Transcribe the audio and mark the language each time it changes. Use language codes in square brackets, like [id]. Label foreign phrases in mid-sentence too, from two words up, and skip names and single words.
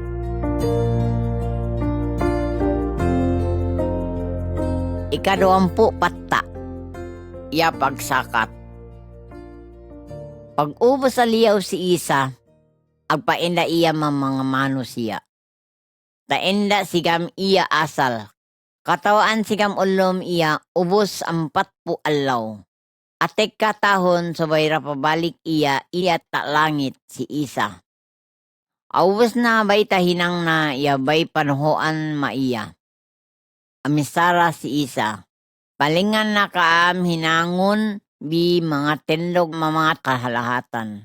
[sml] Ika-20 patta. Iya pagsakat. Pag-ubos sa liyaw si Isa, agpaenda iya mga mano siya. Taenda sigam iya asal. Katawaan sigam ulom iya ubos 40 alaw. Atek katahon sabay rapabalik iya ta langit si Isa. Awos na bay tahinang na iya bay panuhoan maiya. Amisara si Isa. Palingan na kaam hinangon bi mga tendog mga kahalahatan.